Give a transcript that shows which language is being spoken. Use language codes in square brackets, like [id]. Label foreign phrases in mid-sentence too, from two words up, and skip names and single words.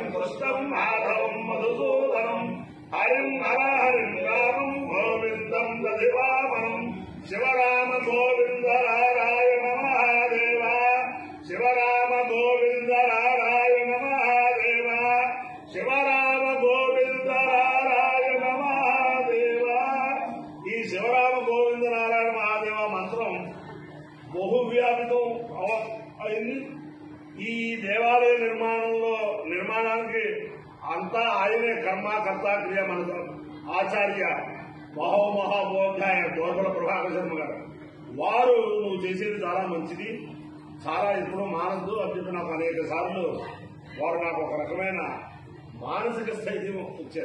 [sa] कृष्णं माधवं मधुसूदनं हरिं हरिं रामं गोविन्दं दधिवामनं शिवराम गोविन्द नारायण महादेव शिवराम गोविन्द नारायण महादेव शिवराम गोविन्द नारायण महादेव [te] ఈ శివరామ గోవింద నారాయణ మహాదేవ మంత్రం బహువ్యాపితం అయింది. ఈ దేవాలయ నిర్మాణానికి అంతా ఆయనే కర్త క్రియ మన ఆచార్య మహామహాబోధ్యాయ దోర్బల ప్రభాకర శర్మ గారు వారు నువ్వు చేసేది చాలా మంచిది, చాలా ఎప్పుడూ మానద్దు అని చెప్పి నాకు అనేక సార్లు వారు నాకు ఒక రకమైన మానసిక స్థైర్యం ఇచ్చారు.